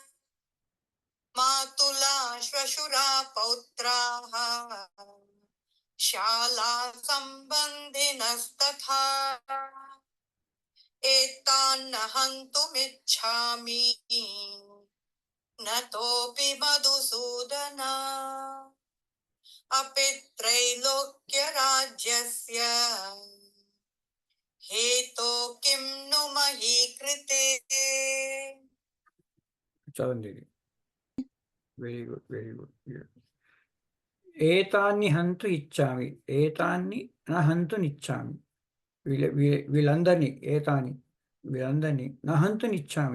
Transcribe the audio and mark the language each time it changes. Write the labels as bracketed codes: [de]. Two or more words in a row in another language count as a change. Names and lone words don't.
[sa] मातुला श्वशुरा पौत्राः शाला संबन्धिनस्तथा एतान्न हन्तुमिच्छामि नतोपि मधुसूदन अपि त्रैलोक्यराज्यस्य हेतो किं नु मही कृते. [te] చదవండి. [en] very good, very good. [sa] ఏతాన్ని హంతు ఇచ్చామి, ఏతాన్ని నా హంతునిచ్చామి. [te] వీళ్ళందరినీ వీళ్ళందరినీ [sa] నా హంతునిచ్చామి.